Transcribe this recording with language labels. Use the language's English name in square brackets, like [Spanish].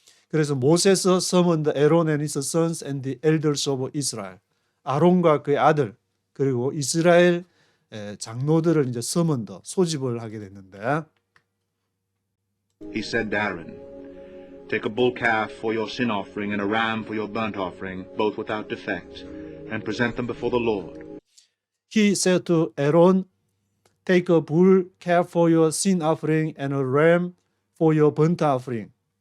[Korean] 그래서 모세서 [English] summoned Aaron and his sons and the elders of Israel. [Korean] 아론과 그의 아들 그리고 이스라엘 장로들을 이제 summoned, 소집을 하게 됐는데, [English] He said to Aaron, Take a bull calf for your sin offering and a ram for your burnt offering, both without defect, and present them before the Lord. He said to Aaron, Take a bull calf for your sin offering and a ram for your burnt offering.